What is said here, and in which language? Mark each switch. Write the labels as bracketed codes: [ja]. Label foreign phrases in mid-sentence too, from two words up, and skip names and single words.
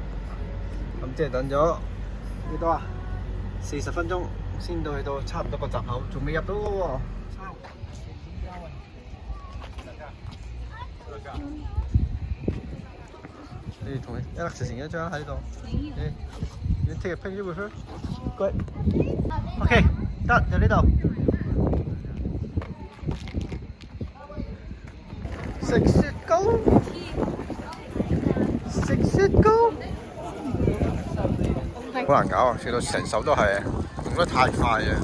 [yue] 咁即係等咗幾多啊？40分鐘先到去到差唔多個閘口，仲未入到嘅喎。你同Alex成一張喺度。 [en] 你 take a picture with her? Good. [yue] OK， 得就呢度。食雪糕。食雪糕。好難搞啊！食到成手都係，用得太快啊！